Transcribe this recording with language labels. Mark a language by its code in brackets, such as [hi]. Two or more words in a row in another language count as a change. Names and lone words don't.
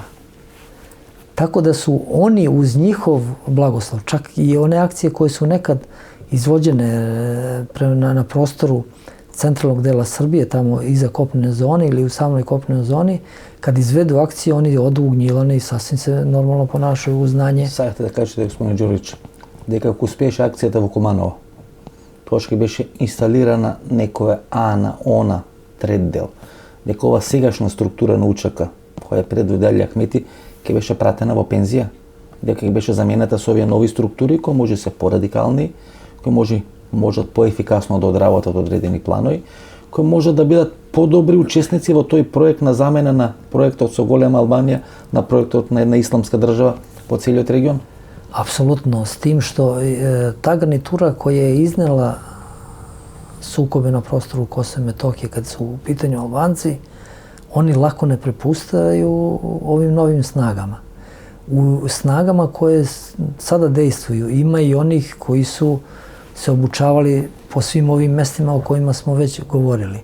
[sr] Tako da su oni uz njihov blagoslov, čak i one akcije koje su nekad izvođene na prostoru centralnog dela Srbije, tamo iza kopnene zone ili u samoj kopnenoj zoni, kad izvedu akcije, oni odu u Gnjilane i sasvim se normalno ponašaju u znanje. [mk] Сакате да кажете, господин Ѓурич, дека ако успееше акцијата во Куманово, трошки беше инсталирана некоја АНА, ОНА, трет дел, дека ова сегашна структура на УЧК, која предводи Ахмети, ќе беше пратена во пензија, дека ќе беше заменета со овие нови структури кои може се порадикални, кои можат поефикасно да одработат одредени планови, кои можат да бидат подобри учесници во тој проект на замена на проектот со Голема Албанија, на проектот на една исламска држава по целиот регион? [sr] Apsolutno, s tim što ta garnitura koja je iznela sukobe na prostoru Kosova i Metohije kad su u pitanju Albanci, oni lako ne prepustaju ovim novim snagama. U snagama koje sada dejstvuju ima i onih koji su se obučavali po svim ovim mestima o kojima smo već govorili.